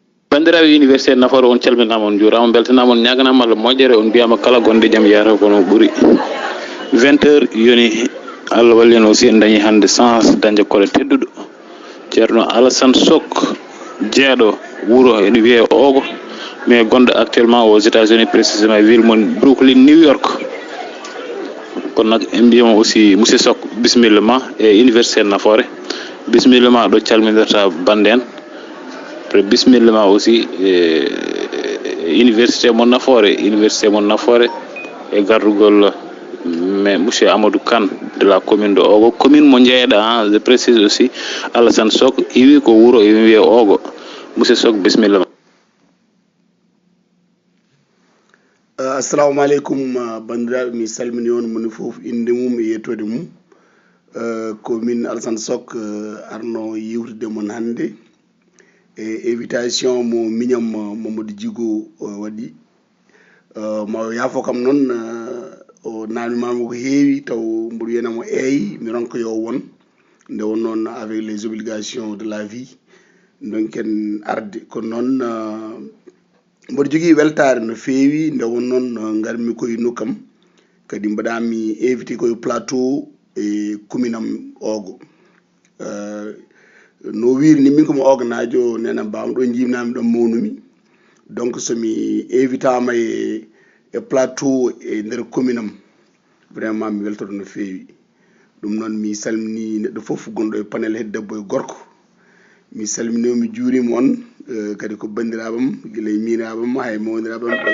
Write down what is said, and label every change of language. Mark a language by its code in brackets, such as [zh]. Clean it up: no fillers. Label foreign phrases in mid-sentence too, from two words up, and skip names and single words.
[ff] bandiraɓe université Nafoore on calminama on juurama beltanama on ñaganama Allah moƴƴere on mbiyama kala gonde jaam yiyata kono ɓuuri 20 heures yoni Allah walli en aussi en dañi hande chance dañde kole tedduɗo ceerno Alassane Sok jeeɗo wuuro ene wiye Ogo mais gonɗo [fr] actuellement aux États-Unis précisément [ff] ville mon Brooklyn New York kono nak en mbiyamo [fr] aussi monsieur [ff] Sok bisimilla ma e université Nafoore bisimilla ma ɗo calminirta bande en après bismillah ma aussi université mon Nafoore e garrugol mais monsieur Amadou Kane [fr] de la commune de [ff] Ogo commune mo jeeɗa [fr] je précise aussi [ff] Alassane Sok iwi ko wuuro e wiye Ogo monsieur Sok bismillah. Assalamu alaikum bandiraɓe mi salmini on moni fof inde mum e yettode mum commune Alassane Sok arno yewtude mon hande e invitation mo miñam Mamadou Djigo waɗi ma yaafo kam noon o namimama ko heewi taw mboɗo wiyanamo eyi mi ronka yo won nde won noon [fr] avec les obligations de la vie donc [ff] en arde kono noon mboɗo jogui weltare no feewi nde won noon garmi koye nokkam kadi mbaɗami invité koye plateau e commune am Ogo no wirini min komi oganajo nena mbawmi ɗo jimnami ɗon mawnumi donc somi invitama e plateau e nder commune am vraiment mi weltoto no feewi ɗum noon mi salmini neɗɗo foof gonɗo e panel hedde debbo e gorko mi salmini mi juurima on kadi ko bandiraɓam guila e miraɓam hay mawdiraɓam